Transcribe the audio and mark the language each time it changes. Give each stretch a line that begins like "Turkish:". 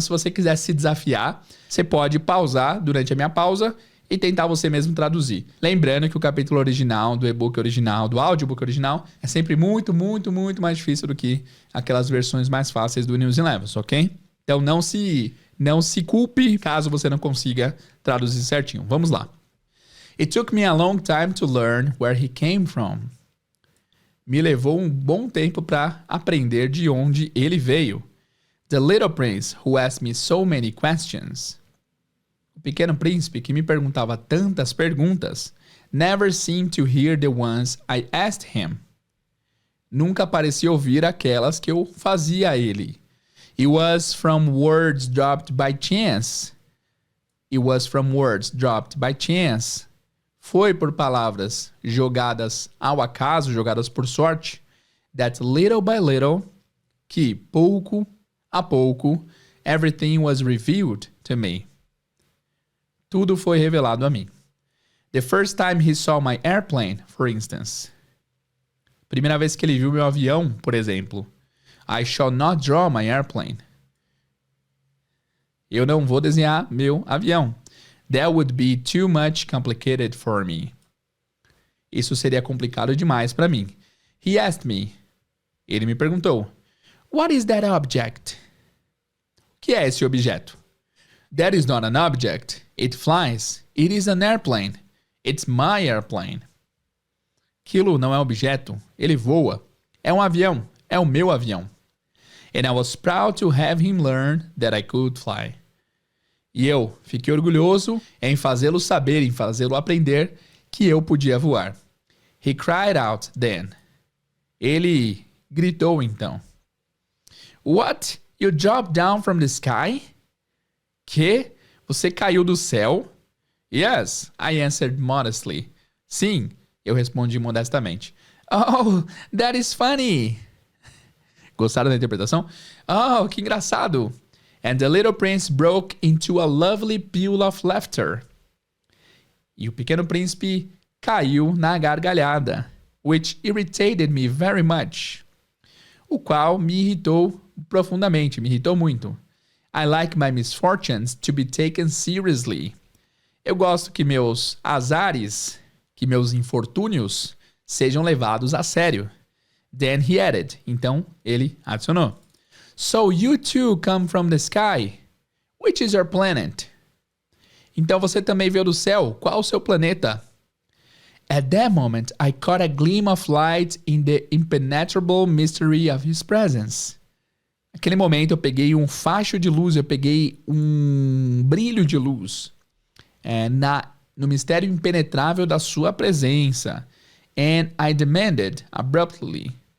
Portuguese: Se você quiser se desafiar, você pode pausar durante a minha pausa e tentar você mesmo traduzir. Lembrando que o capítulo original, do e-book original, do audiobook original, é sempre muito, muito, muito mais difícil do que aquelas versões mais fáceis do News in Levels, ok? Então não se culpe caso você não consiga traduzir certinho. Vamos lá.
English: It took me a long time to learn where he came from.
Portuguese: Me levou um bom tempo para aprender de onde ele veio.
English: The little prince who asked me so many questions.
Portuguese: O pequeno príncipe que me perguntava tantas perguntas
English: never seemed to hear the ones I asked him.
Portuguese: Nunca parecia ouvir aquelas que eu fazia a ele.
English: It was from words dropped by chance. It was from words dropped by chance.
Portuguese: Foi por palavras jogadas ao acaso, jogadas por sorte,
English: that little by little
Portuguese: que, pouco a pouco,
English: everything was revealed to me.
Portuguese: Tudo foi revelado a mim.
English: The first time he saw my airplane, for instance.
Portuguese: Primeira vez que ele viu meu avião, por exemplo.
English: I shall not draw my airplane.
Portuguese: Eu não vou desenhar meu avião.
English: That would be too much complicated for me.
Portuguese: Isso seria complicado demais para mim.
English: He asked me.
Portuguese: Ele me perguntou.
English: What is that object?
Portuguese: O que é esse objeto?
English: That is not an object. It flies. It is an airplane. It's my airplane.
Portuguese: Aquilo não é objeto. Ele voa. É um avião. É o meu avião.
English: And I was proud to have him learn that I could fly.
Portuguese: E eu fiquei orgulhoso em fazê-lo saber, em fazê-lo aprender que eu podia voar.
English: He cried out then.
Portuguese: Ele gritou então.
English: What? You dropped down from the sky?
Portuguese: Que? Você caiu do céu?
English: Yes, I answered modestly.
Portuguese: Sim, eu respondi modestamente.
English: Oh, that is funny.
Portuguese: Gostaram da interpretação? Oh, que engraçado.
English: And the little prince broke into a lovely peal of laughter.
Portuguese: E o pequeno príncipe caiu na gargalhada,
English: which irritated me very much.
Portuguese: O qual me irritou profundamente, me irritou muito.
English: I like my misfortunes to be taken seriously.
Portuguese: Eu gosto que meus azares, que meus infortúnios, sejam levados a sério.
English: Then he added.
Portuguese: Então, ele adicionou.
English: So you too come from the sky. Which is your planet?
Portuguese: Então você também veio do céu. Qual o seu planeta?
English: At that moment, I caught a gleam of light in the impenetrable mystery of his presence.
Portuguese: Naquele momento eu peguei um facho de luz, eu peguei um brilho de luz no mistério impenetrável da sua presença.
English: And I demanded abruptly.